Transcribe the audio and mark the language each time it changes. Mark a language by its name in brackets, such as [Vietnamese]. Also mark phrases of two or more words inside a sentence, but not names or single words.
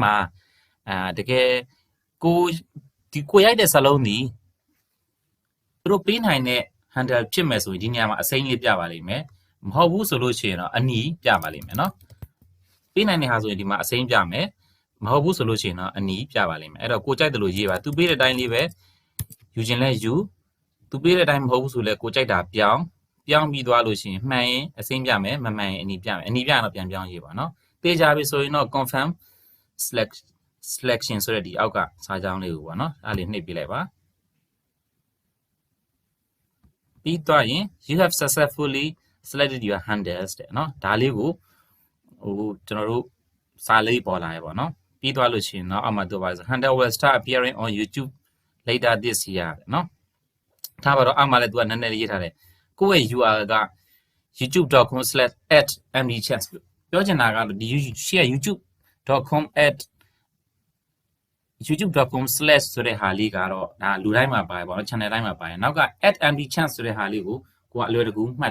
[Burmese] မှာတကယ်ကိုရိုက်တဲ့စာလုံးဒီသူတို့ပေးနိုင်တဲ့ handle ဖြစ်မယ်ဆိုရင်ဒီနေရာမှာအစိမ်းလေးပြပါလိမ့်မယ်မဟုတ်ဘူးဆိုလို့ရှိရင်တော့အနီပြပါလိမ့်မယ်နော်ပေးနိုင်တဲ့ဟာဆိုရင်ဒီမှာအစိမ်းပြမယ်မဟုတ်ဘူးဆိုလို့ရှိရင်တော့အနီပြပါလိမ့်မယ်အဲ့တော့ကိုကြိုက်တယ်လို့ရေးပါသူပေးတဲ့အတိုင်းလေးပဲယူခြင်းလဲယူသူပေးတဲ့အတိုင်းမဟုတ်ဘူးဆိုလဲကိုကြိုက်တာပြောင်းပြီးသွားလို့ရှိရင်မှန်ရင်အစိမ်းပြမယ်မမှန်ရင်အနီပြမယ်အနီပြရင်တော့ပြန်ပြောင်းရေးပါနော်တေးကြပြီဆိုရင်တော့ confirm selection ဆိုတဲ့ဒီအောက်ကစာကြောင်းလေးကိုပေါ့နော်အဲ့လေးနှိပ်ပြလိုက်ပါပြီးတော့ရင် [English] you have successfully selected your handles [Burmese] တဲ့နော်ဒါလေးကိုကျွန်တော်တို့စာလေးပေါ်လာရပေါ့နော်ပြီးသွားလို့ရှိရင်တော့အောက်မှာတော့ပါဆို [English] handle will start appearing on YouTube later this year [Burmese] တဲ့နော်ထားပါတော့အောက်မှာလည်းသူကနည်းနည်းလေးရေးထားတယ်ကိုယ့်ရဲ့ URL က youtube.com/@mdchance ပြောချင်တာကတော့ဒီ youtube.com/ ဆိုတဲ့ဟာလေးကတော့ဒါလူတိုင်းမှာပါတယ်ပေါ့နော် channel တိုင်းမှာပါတယ်နောက်က @mdchance ဆိုတဲ့ဟာလေးကိုကအလွယ်တကူမှတ်